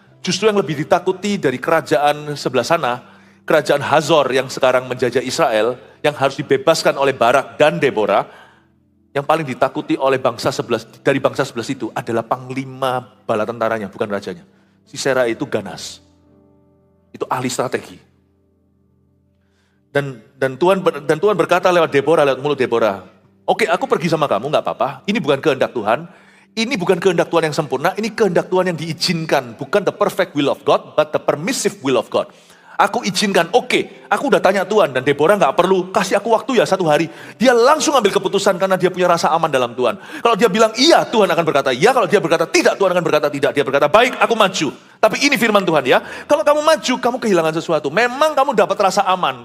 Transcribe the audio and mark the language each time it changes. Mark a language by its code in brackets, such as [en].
[id] Justru yang lebih ditakuti dari kerajaan sebelah sana, kerajaan Hazor yang sekarang menjajah Israel, yang harus dibebaskan oleh Barak dan Deborah, yang paling ditakuti oleh dari bangsa sebelah itu adalah panglima bala tentaranya, bukan rajanya. Sisera itu ganas. Itu ahli strategi. Dan Tuhan berkata lewat Deborah, lewat mulut Deborah, oke, aku pergi sama kamu, gak apa-apa. Ini bukan kehendak Tuhan. Ini bukan kehendak Tuhan yang sempurna. Ini kehendak Tuhan yang diizinkan. Bukan [en] the perfect will of God, but the permissive will of God. [id] Aku izinkan, oke, aku udah tanya Tuhan. Dan Deborah gak perlu kasih aku waktu ya 1 hari. Dia langsung ambil keputusan karena dia punya rasa aman dalam Tuhan. Kalau dia bilang iya, Tuhan akan berkata iya. Kalau dia berkata tidak, Tuhan akan berkata tidak. Dia berkata, baik, aku maju. Tapi ini firman Tuhan ya. Kalau kamu maju, kamu kehilangan sesuatu. Memang kamu dapat rasa aman.